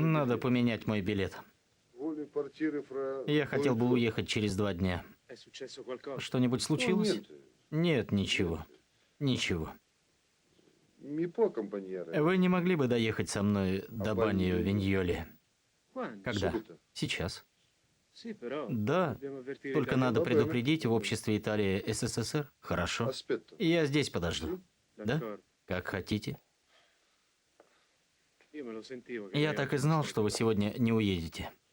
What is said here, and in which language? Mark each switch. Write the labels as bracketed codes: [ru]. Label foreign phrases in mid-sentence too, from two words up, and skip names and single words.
[ru] Надо поменять мой билет. [it] Voglio partire fra... [ru] Я хотел бы уехать через 2 дня. [it] È successo qualcosa? [ru] Что-нибудь случилось? Нет, Нет, ничего. Ничего. [it] mi può accompagnare? [ru] Вы не могли бы доехать со мной до Банио Виньоли? [it] Quando? [ru] Когда? [it] Subito. [ru] Сейчас. [it] Sì, però [ru] Да. [it] dobbiamo avvertire [ru] Только [it] Italia. [ru] надо Доброе. предупредить в обществе Италии СССР. Хорошо. [it] Aspetto. [ru] Я здесь подожду. Да? [it] D'accordo. [ru] Как хотите. [it] Io me lo sentivo che [ru] Я [it] lei [ru] так и [it] aveva [ru] знал, [it] questo [ru] что вы сегодня не уедете.